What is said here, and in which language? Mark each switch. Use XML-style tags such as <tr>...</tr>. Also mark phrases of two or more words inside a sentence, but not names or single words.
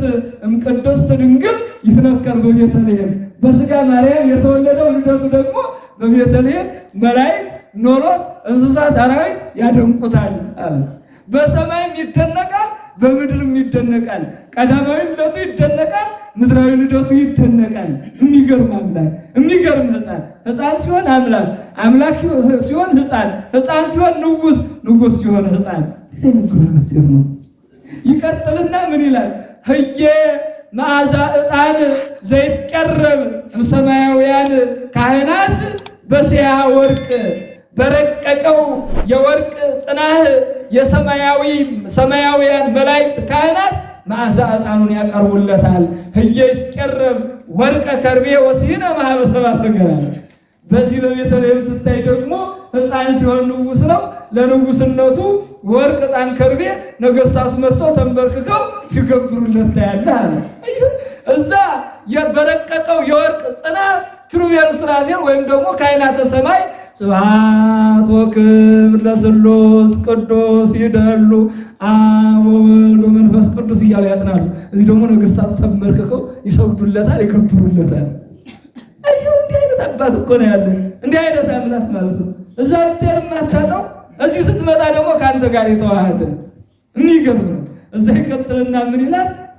<gez>እምቅድስት ድንግል ይትነከር</gez> <am>በቤተልሔም በስጋ ማርያም የተወለደው ልደቱ ደግሞ በቤተልሔም መላእክት፣ ኖሎት፣ እንስሳት፣ አራዊት ያደምቁታል አለ። በሰማይም ይደነቃል፣ በምድርም ይደነቃል። ቀዳማዊ ልደቱ ይደነቃል፣ ምድራዊ ልደቱ ይደነቃል። የሚገርም አምላክ፣ የሚገርም ሕፃን ሲሆን አምላክ፣ አምላክ ሲሆን ሕፃን ሲሆን ንጉሥ፣ ንጉሥ ሲሆን ሕፃን። ምስጢር ነው። ይቀጥልና ምን ይላል?</am> <gez>ህየ መዓዛ ዕጣን ዘይትቀረብ እምሰማያውያን ካህናት በስያ ወርቅ</gez> <am>በረቀቀው የወርቅ ጽናህ የሰማያውያን መላእክት ካህናት መዓዛ ዕጣኑን ያቀርቡለታል።</am> <gez>ህየ ይትቀረብ ወርቀ ከርቤ ወሲነ ማኅበ ሰብአ ገላል።</gez> <am>በዚህ በቤተልሔም ስታይ ደግሞ ሕፃን ሲሆን ንጉሥ ነው። ለንጉሥነቱ ወርቅ፣ ዕጣን፣ ከርቤ ነገሥታቱ መጥተው ተንበርክከው ሲገብሩለት ታያለህ አለ። እዛ በረቀቀው የወርቅ ጽና ኪሩቤል ሱራፌል ወይም ደግሞ</am> <gez>ካህናተ ሰማይ ስብሐት ወክብር ለሥሉስ ቅዱስ ይደሉ አብ ወወልድ ወመንፈስ ቅዱስ</gez> <am>እያሉ ያጥናሉ። እዚህ ደግሞ ነገሥታቱ ተንበርክከው ይሰግዱለታል፣ ይከብሩለታል። እንዲህ አይነት አባት እኮ ነው ያለ፣ እንዲህ አይነት አምላክ ማለት ነው። እዛ ብትሄድ የማታጣው እዚህ ስትመጣ ደግሞ ከአንተ ጋር የተዋሃደ የሚገርም ነው። እዛ ይቀጥልና ምን ይላል?</am>